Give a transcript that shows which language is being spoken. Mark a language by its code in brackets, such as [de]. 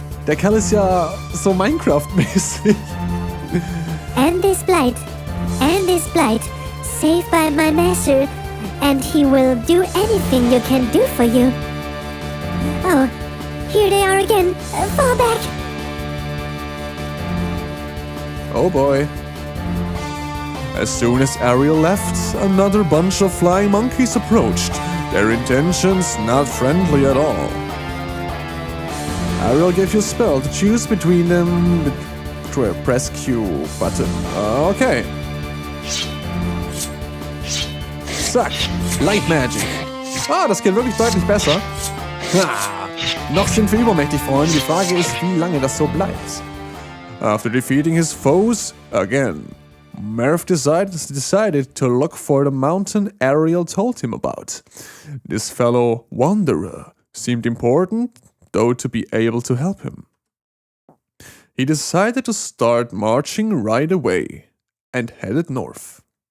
[de] Der Kerl ist ja so Minecraft-mäßig. [en] And this blight, saved by my master, and he will do anything you can do for you. Oh, here they are again. Fall back. Oh boy. As soon as Ariel left, another bunch of flying monkeys approached, their intentions not friendly at all. Ariel gave you a spell to choose between them. Press Q button. Okay. [de] Zack. Light Magic. Ah, das geht wirklich deutlich besser. Ha. Noch sind wir übermächtig, Freunde. Die Frage ist, wie lange das so bleibt. [en] After defeating his foes again, Merv decided to look for the mountain Ariel told him about. This fellow wanderer seemed important, though, to be able to help him. He decided to start marching right away and headed north.